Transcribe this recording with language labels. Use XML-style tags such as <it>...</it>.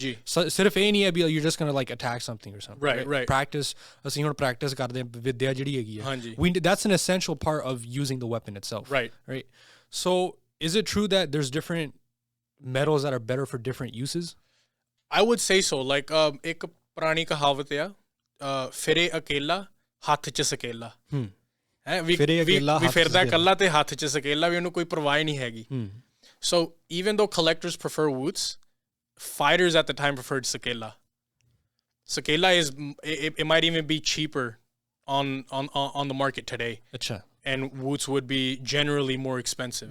<pa>ਜੀ, ਸਿਰਫ ਇਹ ਨਹੀਂ ਹੈ ਵੀ</pa> <en>you're just gonna like attack something or something, right?</en> <pa>Practice, ਅਸੀਂ ਹੁਣ practice ਕਰਦੇ ਹਾਂ ਵਿੱਦਿਆ ਜਿਹੜੀ ਹੈਗੀ ਆ, ਹਾਂਜੀ,</pa> <en>that's an essential part of using the weapon itself, right? So is it true that there's different metals that are better for different uses? I would say so. Like</en> <pa>ਇੱਕ ਪੁਰਾਣੀ ਕਹਾਵਤ ਆ, ਫਿਰੇ ਅਕੇਲਾ ਹੱਥ 'ਚ ਸਕੇਲਾ, ਵੀ ਫਿਰਦਾ ਇਕੱਲਾ ਤੇ ਹੱਥ 'ਚ ਸਕੇਲਾ, ਵੀ ਉਹਨੂੰ ਕੋਈ ਪਰਵਾਹ ਨਹੀਂ ਹੈਗੀ।</pa> <en>So even though collectors prefer Woots, fighters at the time preferred Sakela. Sakela it might even be cheaper on the market today.</en> <pa>Achha.</pa> <en>And Woots would be generally more expensive</en>